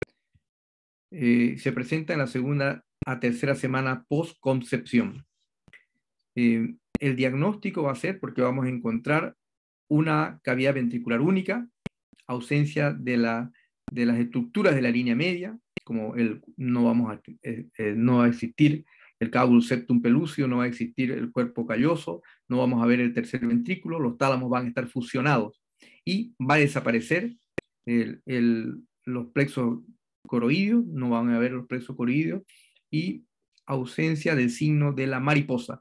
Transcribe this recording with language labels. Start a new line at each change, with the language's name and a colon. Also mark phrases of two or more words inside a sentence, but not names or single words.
Spanish: Se presenta en la segunda a tercera semana post-concepción. El diagnóstico va a ser porque vamos a encontrar una cavidad ventricular única, ausencia de las estructuras de la línea media, como no va a existir el cábulo septum pelúceo, no va a existir el cuerpo calloso, no vamos a ver el tercer ventrículo, los tálamos van a estar fusionados y va a desaparecer los plexos coroideos, no van a ver los plexos coroideos, y ausencia del signo de la mariposa.